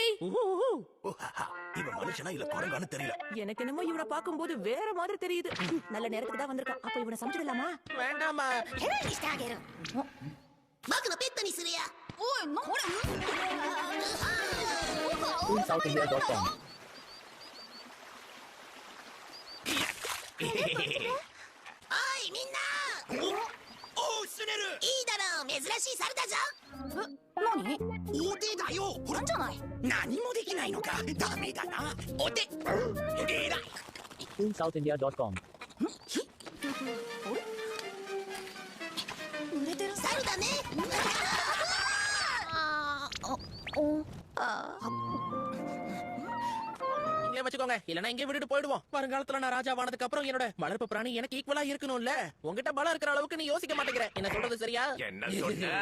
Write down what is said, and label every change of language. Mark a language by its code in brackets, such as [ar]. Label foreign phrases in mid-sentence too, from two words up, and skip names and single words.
[ta] இவன் மனுஷனா இல்ல குரங்கான்னு தெரியல. எனக்கு என்னமோ இவனை பாக்கும்போது வேற மாதிரி தெரியுது. நல்ல நேரத்துக்கு தான் வந்திருக்கான். அப்ப இவனை சமைச்சிடலாமா? வேண்டாமா? பாக்குற பேத்தனி சரியா? SouthIndia.com [ja] おいみんな。おうスネル。いいだろう、珍しい猿だぞ。何？お手だよ。ほらじゃない。何もできないのか。ダメだな。お手。えらい。 SouthIndia.com 濡れてる猿だね。 [ta] இங்கே வச்சுக்கோங்க, இல்லனா இங்கே விட்டுட்டு போயிடுவோம். வருங்காலத்துல நான் ராஜாவானதுக்கு அப்புறம் என்னோட வளர்ப்பு பிராணி எனக்கு ஈக்குவலா இருக்கணும்ல. உங்ககிட்ட பலம் இருக்கிற அளவுக்கு நீ யோசிக்க மாட்டேங்கிற. என்ன சொல்றது சரியா? என்ன சொன்ன?